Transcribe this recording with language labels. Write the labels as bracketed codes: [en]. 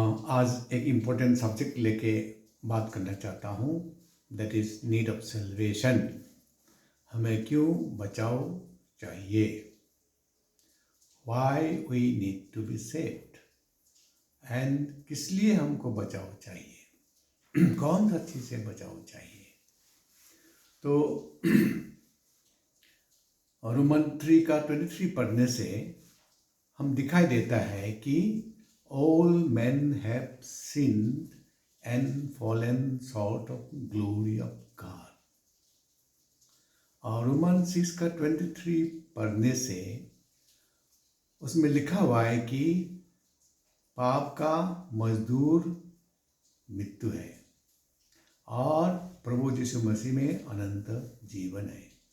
[hi] आज एक important subject लेके बात करना चाहता हूँ, [en] That is need of salvation. [hi] हमें क्यों बचाव चाहिए, [en] why we need to be saved, and [hi] किस लिए हमको बचाव चाहिए, कौन सा चीज़ से बचाव चाहिए। तो रोमन 3 का 23 पढ़ने से हम दिखाई देता है कि [en] all men have sinned and fallen short of glory of God। [hi] और रोमन 6 का 23 पढ़ने से उसमें लिखा हुआ है कि पाप का मजदूर मृत्यु है और प्रभु यीशु मसीह में अनंत जीवन है।